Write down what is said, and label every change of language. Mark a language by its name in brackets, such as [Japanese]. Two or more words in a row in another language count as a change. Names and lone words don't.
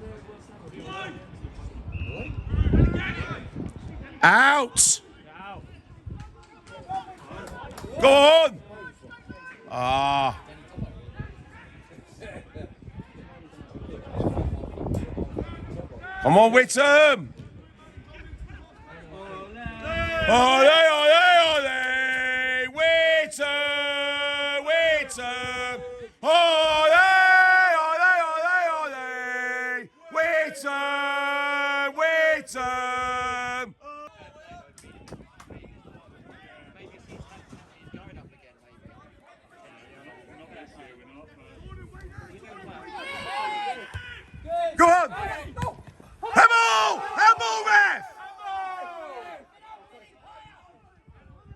[English] Out. Go on. Ah. Come on, Witham. [Spanish] Ole, ole, ole, [English] Witham, Witham. [Spanish] Ole, ole, ole, ole, [English] Witham, Witham. Go on. Handball, handball, ref.